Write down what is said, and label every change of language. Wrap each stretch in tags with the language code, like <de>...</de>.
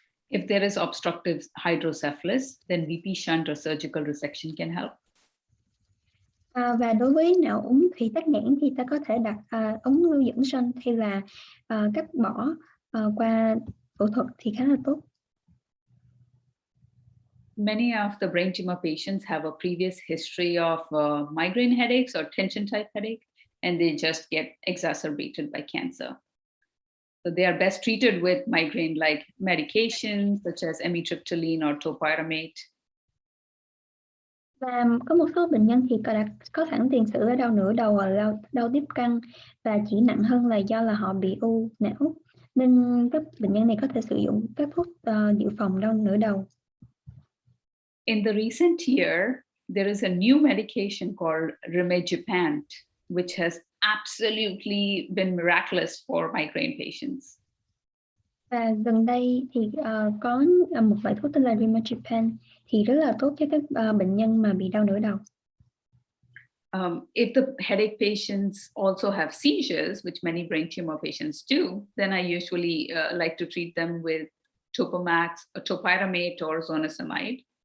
<en>If there is obstructive hydrocephalus, then VP shunt or surgical resection can help.</en> <vi>Và đối với não úng thủy tắc nghẽn thì ta có thể đặt ống lưu dẫn shunt hay là cắt bỏ qua phẫu thuật thì khá là tốt.</vi> <en>Many of the brain tumor patients have a previous history of migraine headaches or tension type headache, and they just get exacerbated by cancer. So they are best treated with migraine-like medications such as amitriptyline or topiramate.</en> <vi>Và có một số bệnh nhân thì có sẵn tiền sử ở đau nửa đầu hoặc đau tiếp căn, và chỉ nặng hơn là do là họ bị u não, nên các bệnh nhân này có thể sử dụng các thuốc dự phòng đau nửa đầu.</vi> <en>In the recent year, there is a new medication called rimegepant, which has absolutely been miraculous for migraine patients.</en> <vi>Và gần đây thì có một loại thuốc tên là rimegepant thì rất là tốt cho các bệnh nhân mà bị đau nửa đầu.</vi> <en>If the headache patients also have seizures, which many brain tumor patients do, then I usually like to treat them with Topamax, topiramate, or zonisamide.</en>